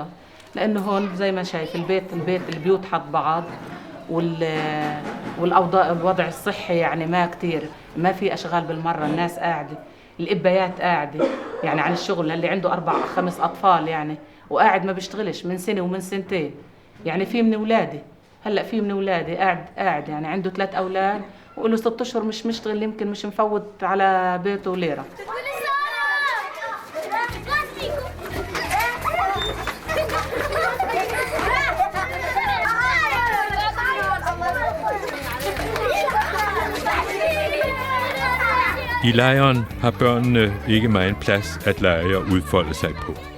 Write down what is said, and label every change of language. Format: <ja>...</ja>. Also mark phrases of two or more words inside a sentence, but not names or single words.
<ar>لأنه هون زي ما شايف البيوت حط بعض، والأوضاع الوضع الصحي يعني ما كتير، ما في أشغال بالمرة، الناس قاعدة، الإبايات قاعدة يعني عن الشغل، اللي عنده 4-5 أطفال يعني وقاعد ما بيشتغلش من سنة ومن سنتين. يعني في من أولادي هلأ في من أولادي قاعد يعني عنده 3 أولاد وله 6 أشهر مش مشتغل، يمكن مش مفوت على بيته ليرة.</ar> <da>I lejren har børnene ikke meget plads at lege og udfolde sig på.</da>